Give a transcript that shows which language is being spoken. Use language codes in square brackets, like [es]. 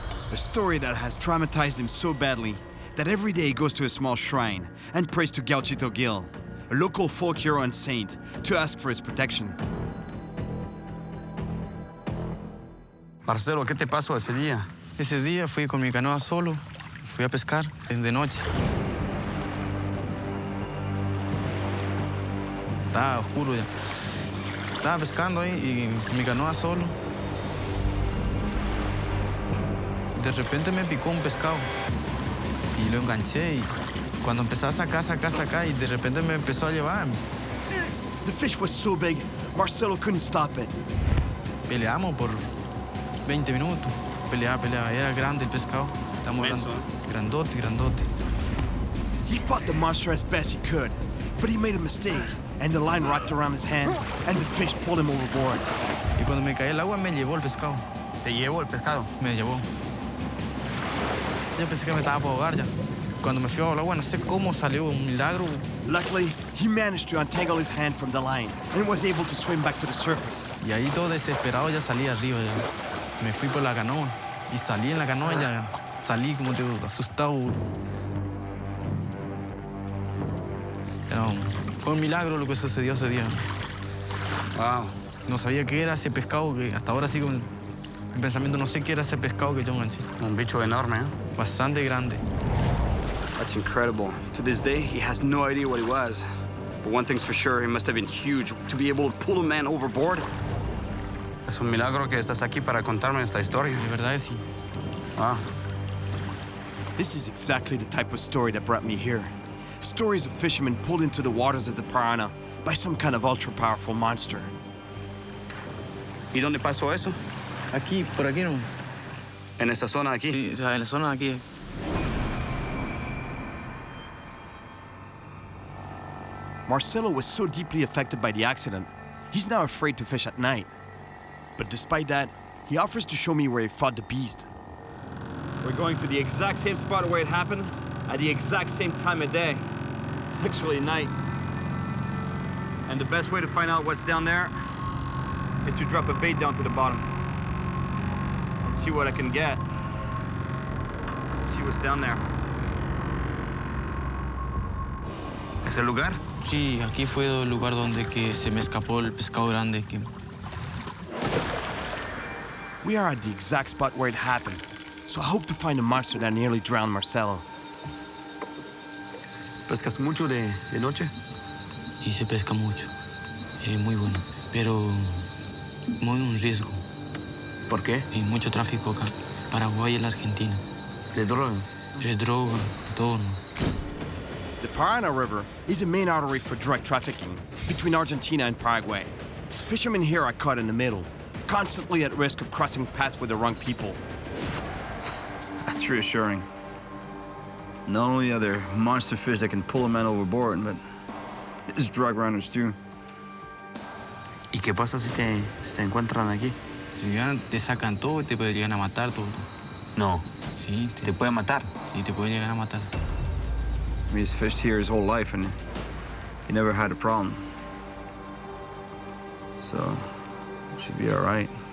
[en] A story that has traumatized him so badly that every day he goes to a small shrine and prays to Gauchito Gil, a local folk hero and saint, to ask for his protection. [es] Marcelo, ¿qué te pasó ese día? Ese día fui con mi canoa solo, fui a pescar de noche. Estaba oscuro ya. Estaba pescando ahí y mi canoa solo. De repente me picó un pescado y lo enganché y cuando empecé a sacar y de repente me empezó a llevar. [en] The fish was so big, Marcelo couldn't stop it. [es] Peleamos por 20 minutos. Peleaba. Era grande el pescado. Grandote. [en] He fought the monster as best he could, but he made a mistake, and the line wrapped around his hand, and the fish pulled him overboard. [es] Y cuando me caí al agua me llevó el pescado. ¿Te llevó el pescado? Me llevó. Yo pensé que me estaba por ahogar ya. Cuando me fui al agua, no sé cómo salió, un milagro. [en] Luckily, he managed to untangle his hand from the line and was able to swim back to the surface. [es] Y ahí todo desesperado ya salí arriba. Ya. Me fui por la canoa y salí en la canoa y ya salí como te digo, asustado. Pero fue un milagro lo que sucedió ese día. [en] Wow. [es] No sabía qué era ese pescado que hasta ahora sigo en pensamiento, no sé qué era ese pescado que yo enganché. Un bicho enorme, ¿eh? Bastante grande. [en] That's incredible. To this day, he has no idea what it was. But one thing's for sure, it must have been huge to be able to pull a man overboard. [es] Es un milagro que estás aquí para contarme esta historia. De verdad que sí. [en] Wow. This is exactly the type of story that brought me here. Stories of fishermen pulled into the waters of the Paraná by some kind of ultra-powerful monster. [es] ¿Y dónde pasó eso? Aquí, por aquí no. En esa zona de aquí. Sí, o sea, en la zona de aquí. [en] Marcelo was so deeply affected by the accident, he's now afraid to fish at night. But despite that, he offers to show me where he fought the beast. We're going to the exact same spot where it happened, at the exact same time of day. Actually, night. And the best way to find out what's down there is to drop a bait down to the bottom. And see what I can get. See what's down there. [es] ¿Es el lugar? Sí, aquí fue el lugar donde que se me escapó el pescado grande. [en] We are at the exact spot where it happened, so I hope to find a monster that nearly drowned Marcelo. [es] ¿Pescas mucho de noche? Sí, se pesca mucho. Es muy bueno, pero muy un riesgo. ¿Por qué? Hay mucho tráfico acá. Paraguay y la Argentina. ¿De droga? De droga, todo. [en] The Paraná River is a main artery for drug trafficking between Argentina and Paraguay. Fishermen here are caught in the middle, constantly at risk of crossing paths with the wrong people. That's reassuring. Not only are there monster fish that can pull a man overboard, but there's drug runners too. [es] ¿Y qué pasa si te encuentran aquí? Si llegan, te sacan todo y te pueden llegar a matar todo. No. Sí, ¿Te pueden matar? sí, te pueden llegar a matar. [en] I mean, he's fished here his whole life and he never had a problem. So, it should be all right.